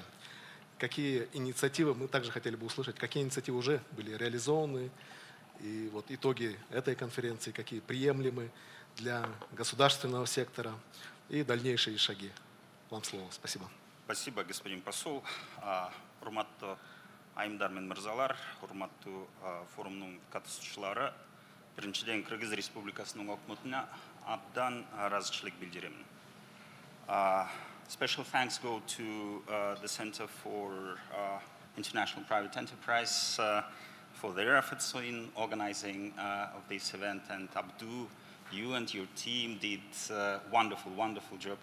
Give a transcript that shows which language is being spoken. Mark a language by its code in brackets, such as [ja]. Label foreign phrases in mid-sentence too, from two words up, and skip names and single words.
[ru] Какие инициативы, мы также хотели бы услышать, какие инициативы уже были реализованы, и итоги этой конференции, какие приемлемы для государственного сектора и дальнейшие шаги. Вам слово. Спасибо. Спасибо, господин посол. [ky] Урматтуу айымдар мен мырзалар, урматтуу форумдун катышуучулары, биринчиден Кыргыз Республикасынын өкмөтүнө абдан ыраазычылык билдиремин. [en] Special thanks go to the Center for International Private Enterprise for their efforts in organizing of this event, and Abdu, you and your team did a wonderful, wonderful job.